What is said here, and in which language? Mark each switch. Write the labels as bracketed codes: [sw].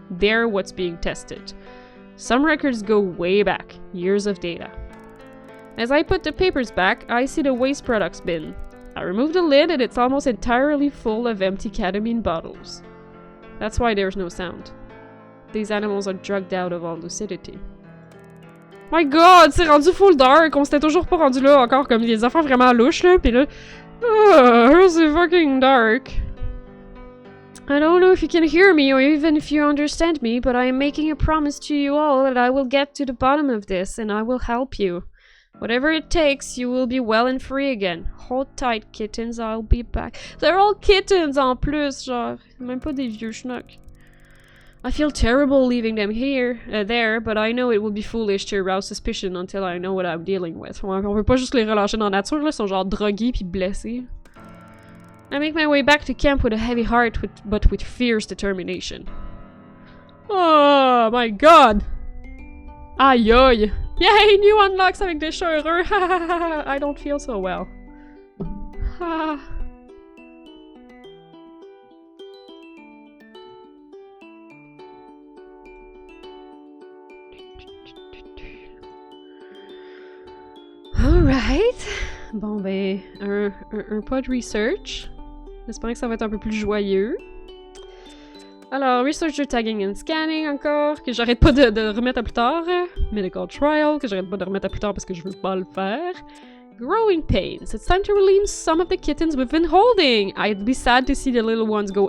[en] They're what's being tested. Some records go way back, years of data. As I put the papers back, I see the waste products bin. I remove the lid and it's almost entirely full of empty ketamine bottles. That's why there's no sound. These animals are drugged out of all lucidity. My god, [fr] c'est rendu full dark! On s'était toujours pas rendu là encore, comme des affaires vraiment louches là, pis là... c'est fucking dark. [en] I don't know if you can hear me or even if you understand me, but I am making a promise to you all that I will get to the bottom of this and I will help you. Whatever it takes, you will be well and free again. Hold tight, kittens, I'll be back. They're all kittens [fr] en plus, genre. Même pas des vieux schnocks. [en] I feel terrible leaving them there, but I know it would be foolish to arouse suspicion until I know what I'm dealing with. [fr] On peut pas juste les relâcher dans la nature, là, ils sont genre drogués pis blessés. [en] I make my way back to camp with a heavy heart, but with fierce determination. Oh my god! Aïe aïe! Yay! New unlocks [fr] avec des chats heureux! [en] I don't feel so well. Alright. [fr] Bon ben, un pas de research. J'espère que ça va être un peu plus joyeux. Alors, [en] researcher tagging and scanning [fr] encore, que j'arrête pas de remettre à plus tard. [en] Medical trial, [fr] que j'arrête pas de remettre à plus tard parce que je veux pas le faire. [en] Growing pains. It's time to release some of the kittens we've been holding. I'd be sad to see the little ones go.